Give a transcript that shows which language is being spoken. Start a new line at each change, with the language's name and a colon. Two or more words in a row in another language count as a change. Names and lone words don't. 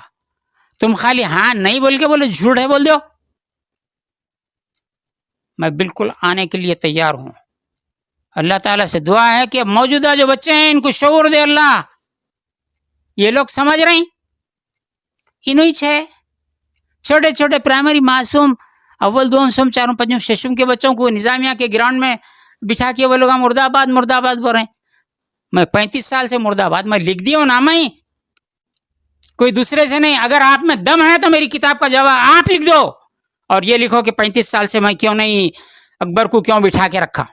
Urdu: تم خالی ہاں نہیں بول کے بولو جھوٹ ہے بول دو، میں بالکل آنے کے لیے تیار ہوں. اللہ تعالیٰ سے دعا ہے کہ موجودہ جو بچے ہیں ان کو شعور دے اللہ. یہ لوگ سمجھ رہے ہیں، انہی چھوٹے چھوٹے پرائمری معصوم اول دوم سوم چاروں پنجم ششم کے بچوں کو نظامیہ کے گراؤنڈ میں بٹھا کے وہ لوگ مرد آباد بول رہے ہیں. میں 35 سال سے مرد آباد میں لکھ دیا ہوں نا، میں کوئی دوسرے سے نہیں. اگر آپ میں دم ہے تو میری کتاب کا جواب آپ لکھ دو اور یہ لکھو کہ 35 سال سے میں کیوں نہیں اکبر کو کیوں بٹھا کے رکھا.